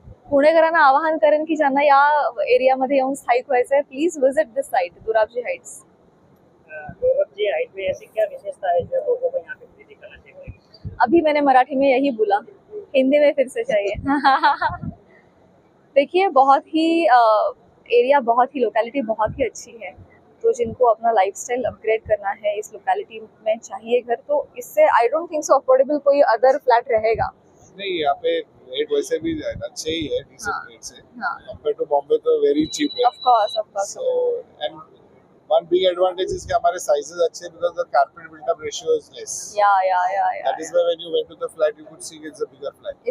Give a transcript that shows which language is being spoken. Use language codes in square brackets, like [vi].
[mr] पुणेकरांना आवाहन करेन की ज्यांना या एरियामध्ये येऊन स्थायिक व्हायचं आहे, [en] please visit this site [mr] Dorabji Heights. [hi] Dorabji height में ऐसी क्या विशेषता है जो लोगों को यहाँ पे खरीदी करना चाहिए? अभी मैंने मराठी में यही बोला, हिंदी में फिर से चाहिए. देखिए, बहुत ही एरिया, बहुत ही लोकेलिटी बहुत ही अच्छी है. तो जिनको अपना लाइफस्टाइल अपग्रेड करना है, इस लोकेलिटी में चाहिए घर, तो इससे [en] I don't think so [hi] affordable कोई अदर फ्लैट रहेगा. नहीं, यहाँ पे रेट वैसे भी अच्छे ही है, डिसेंट रेट से. हाँ. [en] Compare to Bombay तो very cheap है. Of course. So and one big advantage is [hi] कि हमारे sizes अच्छे हैं [en] because the carpet built-up ratio is less. या That is why when you went to the flat, you could see it's a bigger flat.